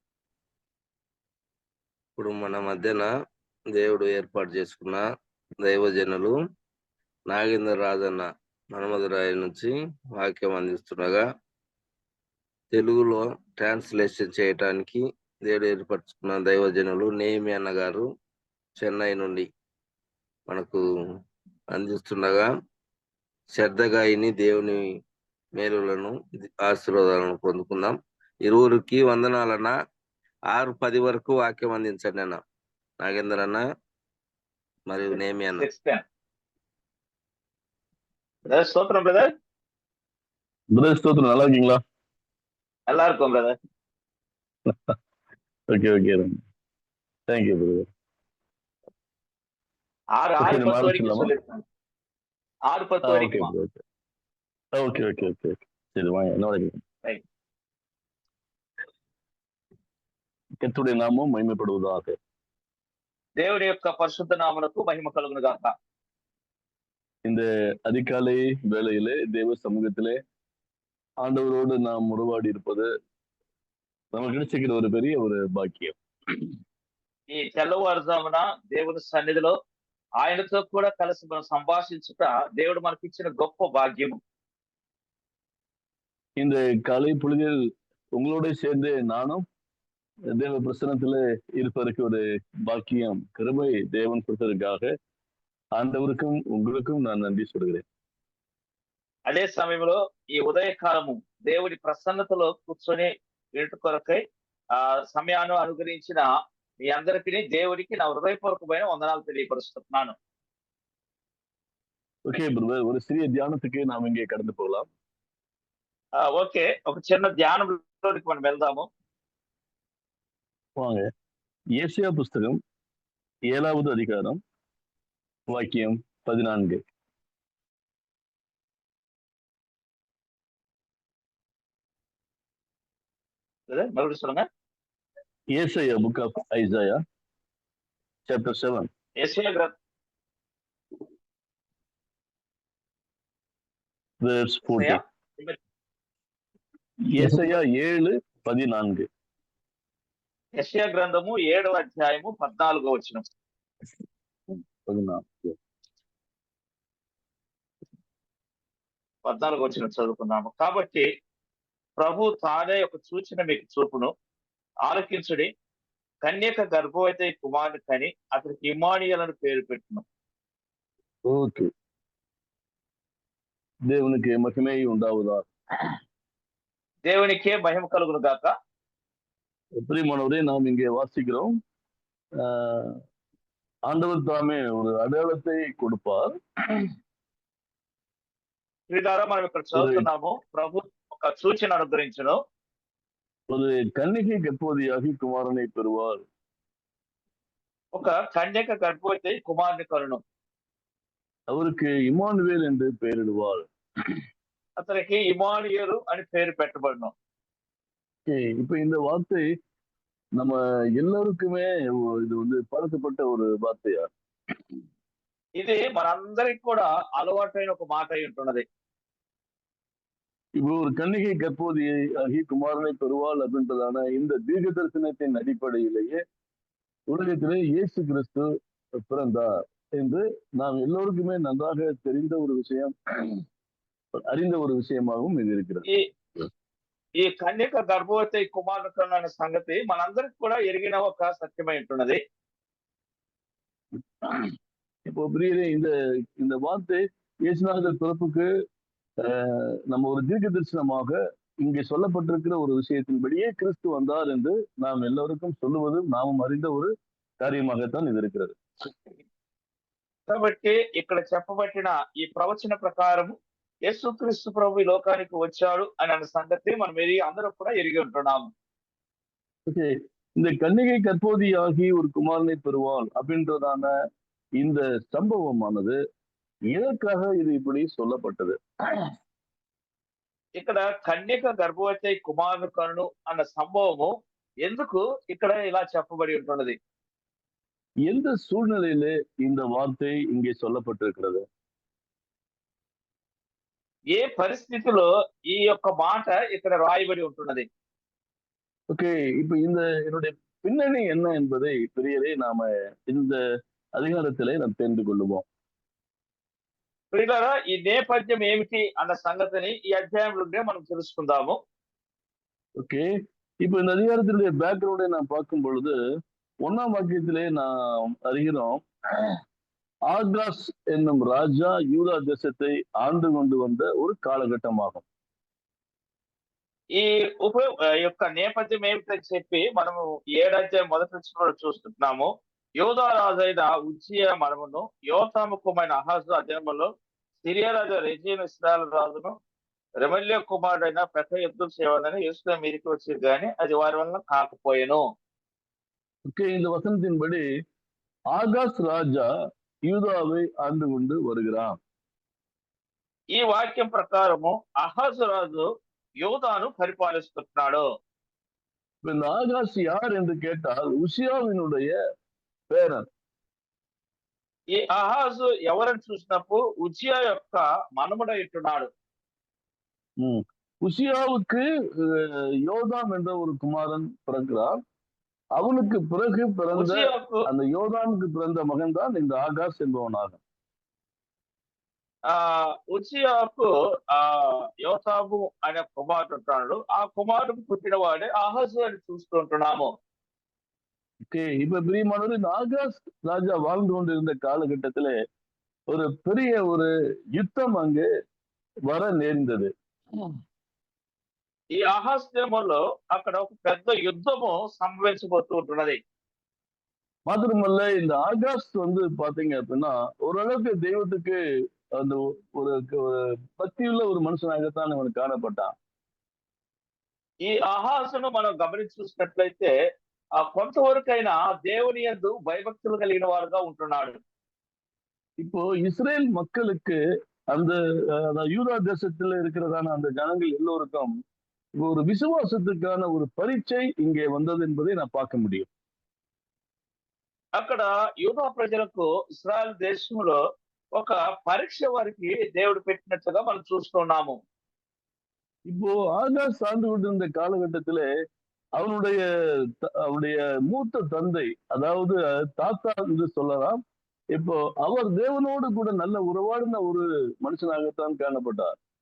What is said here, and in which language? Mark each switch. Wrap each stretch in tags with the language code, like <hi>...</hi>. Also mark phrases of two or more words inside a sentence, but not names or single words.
<te>ఇప్పుడు మన మధ్యన దేవుడు ఏర్పాటు చేసుకున్న దైవజనులు నాగేందర్ రాజన్న మనుమదురాయి నుంచి వాక్యం అందిస్తుండగా తెలుగులో ట్రాన్స్లేషన్ చేయటానికి దేవుడు ఏర్పరచుకున్న దైవజనులు నేమి అన్న గారు చెన్నై నుండి మనకు అందిస్తుండగా శ్రద్ధగా ఇని దేవుని మేలులను ఆశీర్వాదాలను పొందుకుందాం. ఇరువురికి వందనాలన్న. 6:10 వరకు వాక్యం అందించండి అన్న. నాగేందర్ అన్న మరియు నేమి అన్న.</te> <ta>ஸ்தோத்திரம் பிரதர். ஸ்தோத்திரம். நல்லா இருக்கீங்களா? நல்லா இருக்கும் பிரதர்.</ta> <en>Okay okay. Thank you brother.</en> <ta>6:10 வரைக்கும் சொல்லிருக்காங்க. 6:10 வரைக்கும்.</ta> <en>okay okay okay.</en> <ta>சரி வாங்க. என்ன வரைக்கும்?</ta> <te>కర్తృడి నామం మహిమపడుగాక. దేవుని యొక్క పరిశుద్ధ నామమునకు మహిమ కలుగును గాక.</te> <ta>இந்த அதிகாலை வேளையிலே தேவ சமூகத்திலே ஆண்டவரோடு நாம் உறவாடி இருப்பது நமக்கு கிடைச்சிக்கிற ஒரு பெரிய ஒரு பாக்கியம்.</ta> <te>ఈ తెల్లవారుజామున దేవుని సన్నిధిలో ఆయనతో కూడా కలిసి మనం సంభాషించుట దేవుడు మనకిచ్చిన గొప్ప భాగ్యము.</te> <ta>இந்த காலை பொழுதில் உங்களோட சேர்ந்து நானும் தேவ பிரசனத்துல இருப்பதற்கு ஒரு பாக்கியம் கிருபை தேவன் கொடுத்ததற்காக ஆண்டவருக்கும் உங்களுக்கும் நான் நன்றி சொல்கிறேன்.</ta> <te>అదే సమయంలో ఈ ఉదయకాలము దేవుడి ప్రసన్నతలో కూర్చొని వినుట కొరకై సమయాన్ని అనుగ్రహించిన మీ అందరికీ దేవుడికి నా హృదయపూర్వకమైన వందనాలు తెలియపరుస్తున్నాను.</te> <ta>ஓகே பிரதர், ஒரு சிறிய தியானத்துக்கு நாம் இங்கே கடந்து போகலாம்.</ta> <te>ఓకే, ఒక చిన్న ధ్యానంలోకి మనం వెళ్దాము.</te> <ta>வாங்க. ஏசாயா புஸ்தகம் 7வது அதிகாரம் வாக்கியம் 14. மறுபடியும் சொல்லுங்க. ஏசாயா,</ta> <en>book of Isaiah chapter 7.</en> <te>యెషయా</te> <en>verse 40.</en> <ta>ஏசாயா 7:14.</ta> <te>యెషయా గ్రంథము 7వ అధ్యాయము 14వ వచనం. 14వ వచనం చదువుకుందాము. కాబట్టి ప్రభు తానే ఒక సూచన మీకు చూపును, ఆలకించుడి, కన్యక గర్భవతి కుమారుని కని అతనికి ఇమ్మానుయేలు అని పేరు పెట్టును.</te> <ta>ஓகே, தேவனுக்கு மகிமை உண்டாவதா.</ta> <te>దేవునికే మహిమ కలుగును గాక.</te> <ta>பிரியமானவரே, நாம் இங்கே வாசிக்கிறோம், ஆண்டவர் தாமே ஒரு அடையாளத்தை கொடுப்பார்.</ta> <te>ద్వారా మనం ఇక్కడ చదువుతున్నాము, ప్రభు ఒక సూచన అనుగ్రహించును.</te> <ta>ஒரு கன்னிகை கர்ப்பவதியாகி குமாரனை பெறுவார்.</ta> <te>ఒక కన్యక గర్భవతి కుమారుని కనును.</te> <ta>அவருக்கு இம்மானுவேல் என்று பெயரிடுவார்.</ta> <te>అతనికి ఇమ్మానుయేలు అని పేరు పెట్టబడును.</te> <ta>இப்ப இந்த வார்த்தை நம்ம எல்லாருக்குமே இது வந்து பழக்கப்பட்ட ஒரு வார்த்தையா?</ta> <te>ఇది మనందరికి కూడా అలవాటైన ఒక మాట అయి ఉంటున్నది.</te> <ta>இப்போ ஒரு கன்னிகை கர்ப்பவதியாகி குமாரனை பெறுவாள் அப்படின்றதான இந்த தீர்க்க தரிசனத்தின் அடிப்படையிலேயே உலகத்திலே இயேசு கிறிஸ்து பிறந்தார் என்று நாம் எல்லோருக்குமே நன்றாக தெரிந்த ஒரு விஷயம், அறிந்த ஒரு விஷயமாகவும் இது இருக்கிறது.</ta> <te>ఈ కన్యక గర్భవతి కుమారుడు అనే సంగతి మనందరికి కూడా ఎరిగిన ఒక సత్యమై ఉంటున్నది.</te> <ta>இப்போ பிரியரே, இந்த வார்த்தை இயேசுநாதர் பிறப்புக்கு நம்ம ஒரு தீர்க்க தரிசனமாக இங்கே சொல்லப்பட்டிருக்கிற ஒரு விஷயத்தின்படியே கிறிஸ்து வந்தார் என்று நாம் எல்லோருக்கும் சொல்லுவது நாமும் அறிந்த ஒரு காரியமாகத்தான் இது இருக்கிறது.</ta> <te>కాబట్టి ఇక్కడ చెప్పబట్టిన ఈ ప్రవచన ప్రకారం యేసుక్రీస్తు ప్రభు ఈ లోకానికి వచ్చాడు అనే సంగతి మనం అందరూ కూడా ఎరిగి ఉంటున్నాము.</te> <ta>ஓகே, இந்த கன்னிகை கர்ப்பவதியாகி ஒரு குமாரனை பெறுவாள் அப்படின்றதான இந்த சம்பவமானது எதற்காக இது இப்படி சொல்லப்பட்டது?</ta> <te>ఇక్కడ కన్యక గర్భవతి కుమారుని కనును అన్న సంభవము ఎందుకు ఇక్కడ ఇలా చెప్పబడి ఉంటున్నది?</te> <ta>எந்த சூழ்நிலையிலே இந்த வார்த்தை இங்கே சொல்லப்பட்டிருக்கிறது?</ta> <te>ఏ పరిస్థితిలో ఈ యొక్క మాట ఇక్కడ రాయబడి ఉంటున్నది?</te> <ta>ஓகே, இப்ப என்னுடைய பின்னணி என்ன என்பதை பிரியரே நாம இந்த அதிகாரத்திலே நாம் தெரிந்து கொள்ளுவோம்.</ta> <te>ప్రియులారా, ఈ నేపథ్యం ఏమిటి అన్న సంగతిని ఈ అధ్యాయంలోనే మనం తెలుసుకుందాము.</te> <ta>ஓகே, இப்ப இந்த அதிகாரத்தினுடைய பேக்ரவுண்டை நாம் பார்க்கும் பொழுது 1ஆம் வாக்கியத்திலே நாம் அறிகிறோம், ஆகாஸ் என்னும் ராஜா யூதா தேசத்தை ஆண்டு கொண்டு வந்த ஒரு காலகட்டமாகும்.</ta> <te>ఈ యొక్క నేపథ్యం ఏమిటని చెప్పి మనము 7వ అధ్యాయం మొదటి నుంచి కూడా చూస్తున్నాము. యోధా రాజైన ఉజ్జియా మనమును యోతాము కుమారుడైన అహాజు అధీనంలో సిరియా రాజు రెజీను ఇశ్రాయేలు రాజును రెమల్యా కుమారుడైన పెద్ద యుద్ధం చేయవాలని యేసులో మీరికి వచ్చి కానీ అది వారి వలన కాకపోయాను.</te> <ta>ஓகே, இந்த வசனத்தின்படி ஆகாஸ் ராஜா யூதாவை ஆண்டு கொண்டு வருகிறான்.</ta> <te>ఈ వాక్యం ప్రకారము అహాజు రాజు యోధాను పరిపాలిస్తున్నాడు.</te> <ta>இந்த ஆகாஸ் யார் என்று கேட்டால் உசியாவினுடைய பேரன்.</ta> <te>ఈ అహాజు ఎవరని చూసినప్పుడు ఉజ్జియా యొక్క మనముడై ఉంటున్నాడు.</te> <ta>உசியாவுக்கு யோதாம் என்ற ஒரு குமாரன் பிறக்கிறார். அவனுக்கு பிறகு பிறந்த</ta> <te>ఉజ్జియాకు</te> <ta>அந்த யோதாமுக்கு பிறந்த மகன் தான் இந்த ஆகாஸ் என்பவனாகும்.</ta> <te>ఉజ్జియాకు యోతాము అనే కుమారుడు ఉంటాడు. ఆ కుమారుడు పుట్టినవాడే అహాజు అని చూస్తుంటున్నాము.</te> <ta>ஓகே, இப்ப பிரியமானவர், இந்த ஆகாஸ் ராஜா வாழ்ந்து கொண்டிருந்த காலகட்டத்துல ஒரு பெரிய ஒரு யுத்தம் அங்கு வர நேர்ந்தது.</ta> <te>ఈ అహాజ్ దేశంలో అక్కడ ఒక పెద్ద యుద్ధము సంభవించబోతూ ఉంటున్నది.</te> <ta>மாத்திரமல்ல, இந்த ஆகாஷ் பாத்தீங்க அப்படின்னா ஓரளவுக்கு தெய்வத்துக்கு அந்த ஒரு பக்தியுள்ள ஒரு மனுஷனாகத்தான் அவனுக்கு காணப்பட்டான்.</ta> <te>ఈ అహాజును మనం గమనించి చూసినట్లయితే కొంతవరకైనా దేవుని యందు భయభక్తులు కలిగిన వారుగా ఉంటున్నాడు.</te> <ta>இப்போ இஸ்ரேல் மக்களுக்கு அந்த யூதா தேசத்துல இருக்கிறதான அந்த ஜனங்கள் எல்லோருக்கும் ஒரு விசுவாசத்துக்கான ஒரு பரீட்சை இங்கே வந்தது என்பதை நான் பார்க்க முடியும்.</ta> <te>అక్కడ యూదా ప్రజలకు ఇశ్రాయేల్ దేశంలో ఒక పరీక్ష వారికి దేవుడు పెట్టినట్లుగా మనం చూస్తున్నాము.</te> <ta>இப்போ ஆகாஷ் சார்ந்து கொண்டிருந்த காலகட்டத்துல அவனுடைய மூத்த தந்தை, அதாவது தாத்தா என்று சொல்லலாம், இப்போ அவர் தேவனோடு கூட நல்ல உறவாடின ஒரு மனுஷனாகத்தான் காணப்பட்டார்.</ta>